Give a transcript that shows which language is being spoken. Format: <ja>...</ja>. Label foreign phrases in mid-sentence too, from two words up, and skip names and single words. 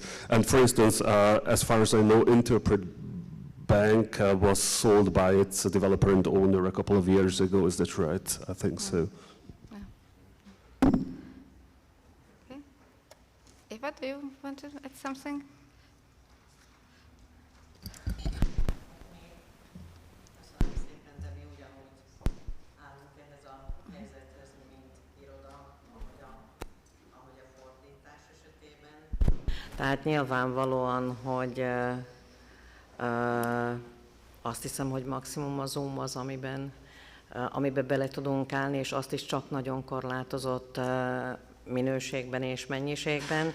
<en>And for instance, as far as I know, Interpret Bank was sold by its developer and owner a couple of years ago. Is that right? I think so. Okay. Eva, do you want to add something?</en> <hu>Tehát nyilvánvalóan, hogy azt hiszem, hogy maximum a Zoom az, amiben bele tudunk állni, és azt is csak nagyon korlátozott minőségben és mennyiségben.</hu>